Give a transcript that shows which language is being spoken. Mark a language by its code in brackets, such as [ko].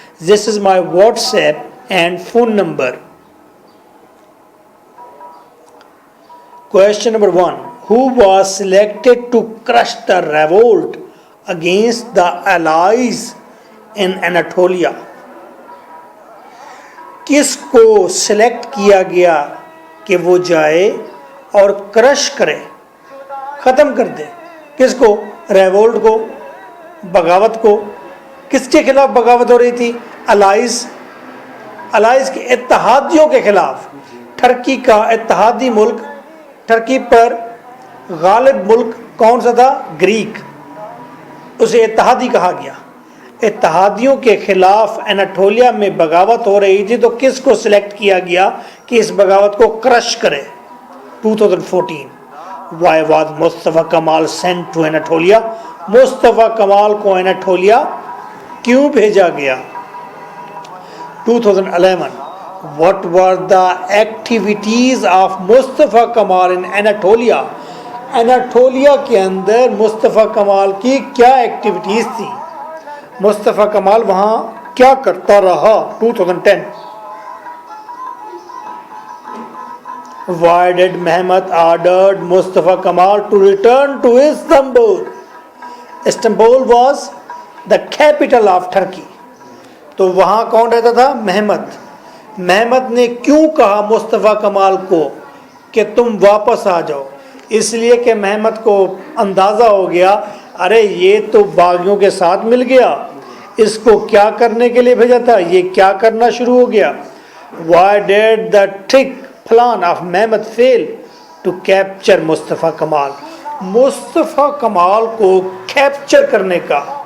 [en] This is my WhatsApp and phone number. Question number 1. Who was selected to crush the revolt against the allies in Anatolia? [ur] کس کو select کیا گیا کہ وہ جائے اور کرش کرے، ختم کر دے؟ کس کو؟ ریوولٹ کو، بغاوت کو. کس کے خلاف بغاوت ہو رہی تھی؟ الائز کے، اتحادیوں کے خلاف. ٹرکی کا اتحادی ملک، ٹرکی پر غالب ملک کون سا تھا؟ گریک. اسے اتحادی کہا گیا. اتحادیوں کے خلاف اناٹولیا میں بغاوت ہو رہی تھی، تو کس کو سلیکٹ کیا گیا کہ اس بغاوت کو کرش کرے؟ 2014. [en] Why was Mustafa Kemal sent to Anatolia? [ur] مصطفیٰ کمال کو اناٹولیا کیوں بھیجا گیا؟ 2011. [en] What were the activities of Mustafa Kemal in Anatolia? [ur] اناٹولیا کے اندر مصطفیٰ کمال کی کیا ایکٹیویٹیز تھی؟ مصطفیٰ کمال وہاں کیا کرتا رہا؟ 2010. [en] Why did Mehmet ordered Mustafa Kemal to return to Istanbul? Istanbul was the capital of Turkey. [ur] تو وہاں کون رہتا تھا؟ محمد. محمد نے کیوں کہا مصطفیٰ کمال کو کہ تم واپس آ جاؤ؟ اس لیے کہ محمد کو اندازہ ہو گیا، ارے یہ تو باغیوں کے ساتھ مل گیا، اس کو کیا کرنے کے لیے بھیجا تھا، یہ کیا کرنا شروع ہو گیا. [en] Why did the trick plan of Mehmet fail to capture Mustafa Kemal? [ur] مصطفیٰ کمال کو کیپچر کرنے کا